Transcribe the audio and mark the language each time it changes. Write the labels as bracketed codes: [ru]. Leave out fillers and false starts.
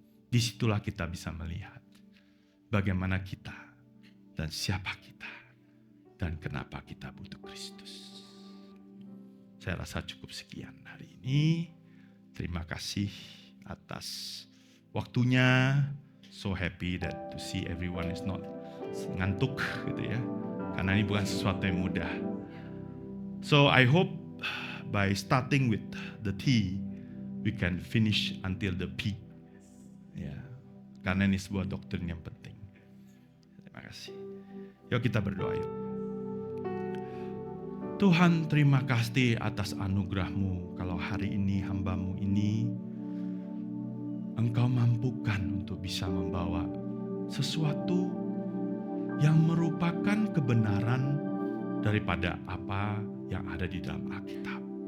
[id] Disitulah kita bisa melihat bagaimana kita dan siapa kita dan kenapa kita butuh Kristus. Saya rasa cukup sekian hari ini. Terima kasih atas waktunya. [en] So happy that to see everyone is not [id] ngantuk gitu ya. Karena ini bukan sesuatu yang mudah. [en] So I hope by starting with the T, we can finish until the P. [id] Ya, karena ini sebuah doktrin yang penting. Terima kasih. Yuk kita berdoa yuk. Tuhan, terima kasih atas anugerah-Mu. Kalau hari ini hamba-Mu ini, Engkau mampukan untuk bisa membawa sesuatu yang merupakan kebenaran daripada apa yang ada di dalam Alkitab.